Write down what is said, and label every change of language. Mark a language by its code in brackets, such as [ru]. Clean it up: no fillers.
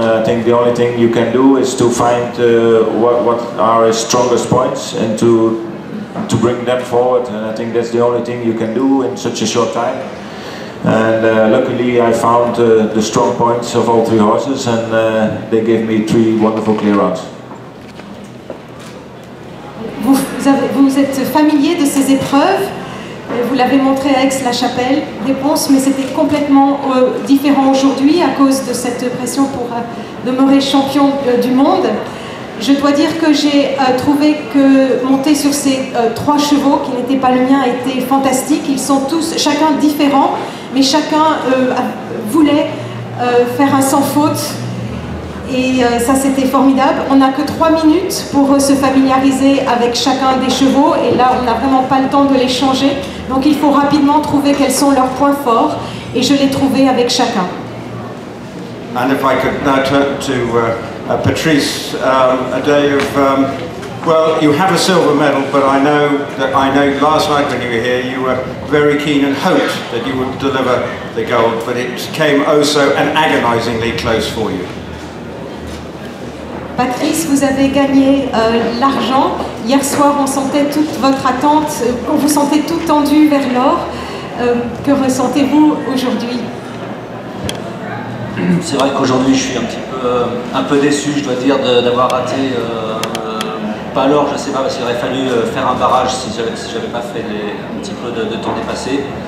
[en] I think the only thing you can do is to find what are his strongest points, and to bring them forward, and I think that's the only thing you can do in such a short time. And luckily I found the strong points of all 3 horses, and they gave me 3 wonderful clear rounds. [fr] Vous êtes familier de ces épreuves, vous l'avez montré à Aix-la-Chapelle, réponse, mais c'était complètement différent aujourd'hui à cause de cette pression pour demeurer champion du monde. Je dois dire que j'ai trouvé que monter sur ces 3 chevaux, qui n'étaient pas le mien, était fantastique. Ils sont tous, chacun différent, mais chacun voulait faire un sans faute. Et ça, c'était formidable. On n'a que 3 minutes pour se familiariser avec chacun des chevaux, et là on n'a vraiment pas le temps de les changer, donc il faut rapidement trouver quels sont leurs points forts, et je l'ai trouvé avec chacun. [en] And if I could now turn to Patrice, a day of well, you have a silver medal, but I know last night when you were here you were very keen and hoped that you would deliver the gold, but it came oh so and agonizingly close for you. [fr] Patrice, vous avez gagné l'argent. Hier soir, on sentait toute votre attente, on vous sentait tout tendu vers l'or. Que ressentez-vous aujourd'hui? C'est vrai qu'aujourd'hui, je suis un peu déçu, je dois dire, d'avoir raté, pas l'or, je ne sais pas, parce qu'il aurait fallu faire un barrage si j'avais pas fait un petit peu de temps dépassé.